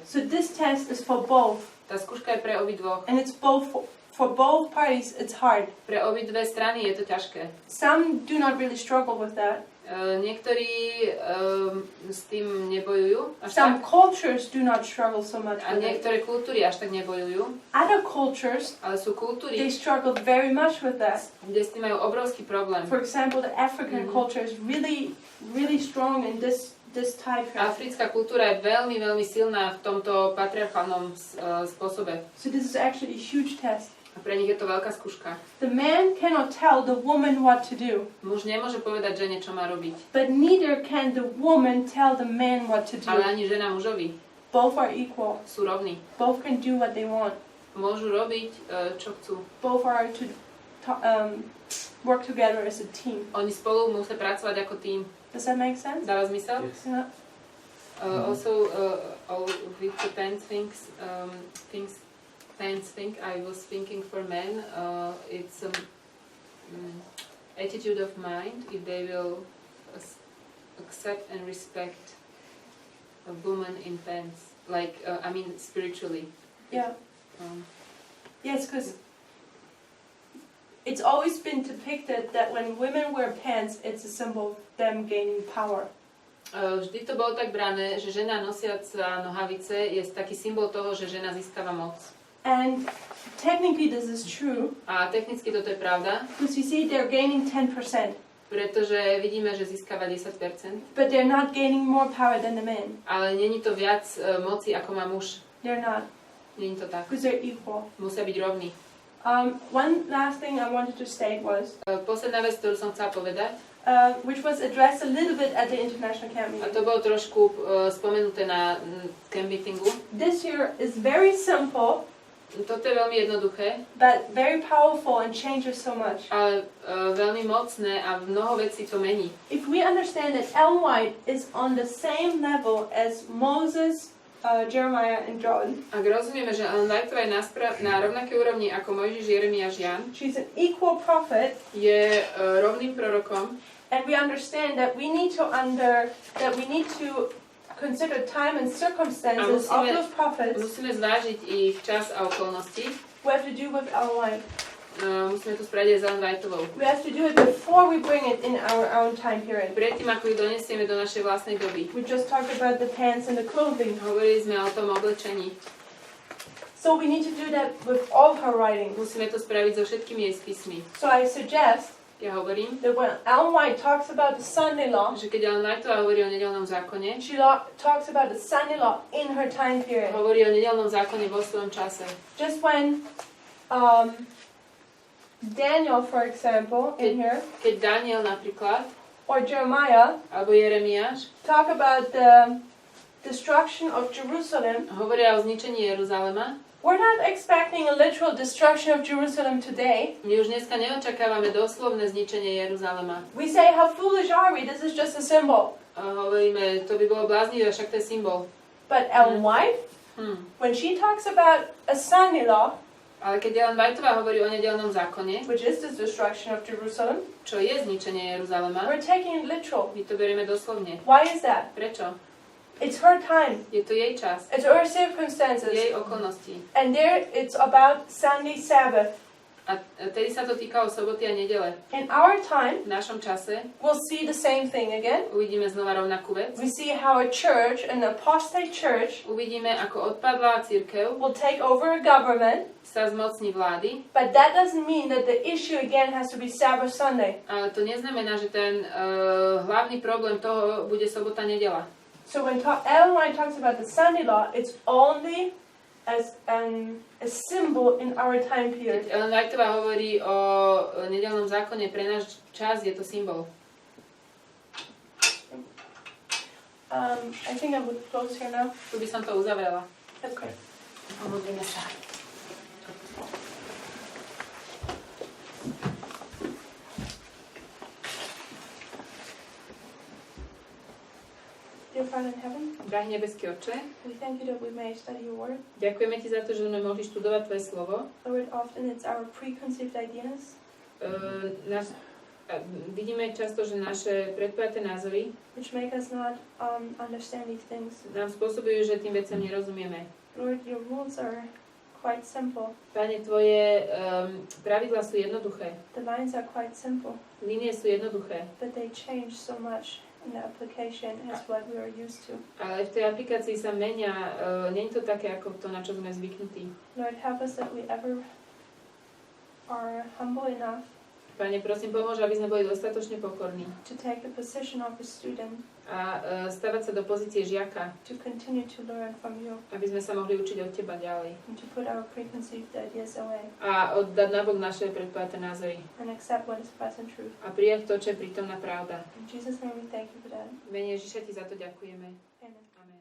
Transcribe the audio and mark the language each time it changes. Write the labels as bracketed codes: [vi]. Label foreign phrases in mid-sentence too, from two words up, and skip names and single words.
[en] So this test is for both. [sk] Tá skúška je pre obidvoch. [en] And it's both for both parties, it's hard. [sk] Pre obidve strany je to ťažké. [en] Some do not really struggle with that. [sk] Niektorí s tým nebojujú až [en] Some [sk] tak. [en] cultures do not struggle so much [sk] A [en] with it. [sk] niektoré kultúry až tak nebojujú. [en] Other cultures, [sk] Ale sú [en] they [sk] kultúry, [en] struggle very much with that. [sk] kde s tým majú obrovský problém. [en] For example, the African culture is really, really strong in this type here. [sk] Africká kultúra je veľmi, veľmi silná v tomto patriarchálnom spôsobe. [en] So this is actually a huge test. [sk] A pre nich je to veľká skúška. [en] The man cannot tell the woman what to do. [sk] Muž nemôže povedať žene, čo má robiť. [en] But neither can the woman tell the man what to do. [sk] Ale ani žena mužovi. [en] Both are equal. [sk] Sú rovní. [en] Both can do what they want. [sk] Môžu robiť, čo chcú. [en] Both are to work together as a team. [sk] Oni spolu musia pracovať ako tým. [en] Does that make sense? [sk] Dáva zmysel? [en] Yes. Yeah. Also, with the pants thing, I was thinking for men, it's attitude of mind, if they will accept and respect a woman in pants, like, I mean, spiritually. Yeah. Yes, because it's always been depicted that when women wear pants, it's a symbol of them gaining power. [sk] Vždy to bolo tak brané, že žena nosiaca nohavice je taký symbol toho, že žena získava moc. [en] And technically this is true. [sk] A technicky toto je pravda. [en] Because you see they're gaining 10%. [sk] Pretože vidíme, že získava 10%. [en] But they're not gaining more power than the men. [sk] Ale není to viac moci, ako má muž. [en] They're not. [sk] Není to tak. [en] Because they're equal. [sk] Musia byť rovní. [en] One last thing I wanted to state was [sk] Posledná vec, ktorú som chcela povedať, [en] which was addressed a little bit at the international camp [sk] a [en] meeting. [sk] to bolo trošku spomenuté na [en] camp meetingu. This year is very simple, [sk] Toto je veľmi jednoduché, [en] but very powerful and changes so much. [sk] ale veľmi mocné a mnoho vecí to mení. [en] If we understand that Ellen White is on the same level as Moses, Jeremiah and John, [sk] Ak rozumieme, že Ellen Whiteová je na rovnakej úrovni ako Mojžiš, Jeremiáš, Jan, [en] she's an equal prophet, [sk] je rovným prorokom, [en] and we understand that we need to consider time and circumstances of those prophets. [sk] musíme zvážiť ich čas a okolnosti. [en] We have to do with Ellen White. [sk] Musíme to spraviť aj s Ellen Whiteovou. [en] We have to do it before we bring it in our own time period. [sk] Predtým, ako ju donesieme do našej vlastnej doby. [en] We just talked about the pants and the clothing. [sk] Hovorili sme o tom oblečení. [en] So we need to do that with all her writings. [sk] Musíme to spraviť so všetkými jej spismi. [en] So I suggest [sk] Ja hovorím, [en] that when Ellen White talks about the Sunday law, [sk] že keď Ellen Whiteová hovorí o nedeľnom zákone, [en] she talks about the Sunday law in her time period. [sk] hovorí o nedeľnom zákone vo svojom čase. [en] Just when Daniel, for example, in here, [sk] Keď Daniel napríklad, [en] or Jeremiah, [sk] alebo Jeremiáš, [en] talk about the destruction of Jerusalem, [sk] hovoria o zničení Jeruzalema, [en] we're not expecting a literal destruction of Jerusalem today. [sk] my už dneska neočakávame doslovné zničenie Jeruzalema. [en] We say, how foolish are we? This is just a symbol. [sk] A hovoríme, to by bolo bláznivé, však to je symbol. [en] But Ellen White, when she talks about a Sunday law, [sk] Ale keď Ellen Whiteová hovorí o nedeľnom zákone, [en] which is the destruction of Jerusalem, [sk] čo je zničenie Jeruzalema, [en] we're taking it literal. [sk] my to berieme doslovne. [en] Why is that? [sk] Prečo? [en] It's her time. [sk] Je to jej čas, [en] It's her circumstances. [sk] jej okolnosti. [en] And there it's about Sunday Sabbath. [sk] A tedy sa to týkalo soboty a nedele. [en] In our time, [sk] V našom čase [en] we'll see the same thing again. [sk] uvidíme znova rovnakú vec. [en] We see how a church, an apostate church, [sk] Uvidíme, ako odpadlá cirkev [en] will take over a government, [sk] sa zmocní vlády, [en] but that doesn't mean that the issue again has to be Sabbath Sunday. [sk] ale to neznamená, že ten hlavný problém toho bude sobota, nedela. [en] So when Ellen White talks about the Sunday law, it's only as a symbol in our time period. [sk] Keď Ellen Whiteová hovorí o nedeľnom zákone, pre náš čas je to symbol. [en] I think I would close here now. [sk] Tu by som to uzavrela. [en] Okay. [sk] Pomodlíme sa. [en] Dear Father in heaven, [sk] Drahý nebeský Otče, [en] we thank you that we may study your word. [sk] ďakujeme Ti za to, že sme mohli študovať Tvoje slovo. [en] Lord, often it's our preconceived ideas [sk] Vidíme často, že naše predpojaté názory [en] which make us not understand these things. [sk] nám spôsobujú, že tým veciam nerozumieme. [en] Lord, your rules are quite simple. [sk] Pane, Tvoje pravidlá sú jednoduché. [en] The lines are quite simple, [sk] Línie sú jednoduché. [en] but they change so much in the application as what we are used to. [sk] Ale v tej aplikácii sa menia, nie je to také, ako to, na čo sme zvyknutí. [en] Lord, help us that we ever are humble enough [sk] Pane, prosím, pomôž, aby sme boli dostatočne pokorní [en] to take the position of a student, [sk] a stavať sa do pozície žiaka, [en] to continue to learn from you, [sk] aby sme sa mohli učiť od Teba ďalej. [en] and to put our preconceived ideas away [sk] A oddať nabok naše predpojaté názory. [en] and accept what is present truth. [sk] A prijať to, čo je prítomná pravda. [en] In Jesus' name we thank you for that. [sk] V mene Ježiša Ti za to ďakujeme. Amen.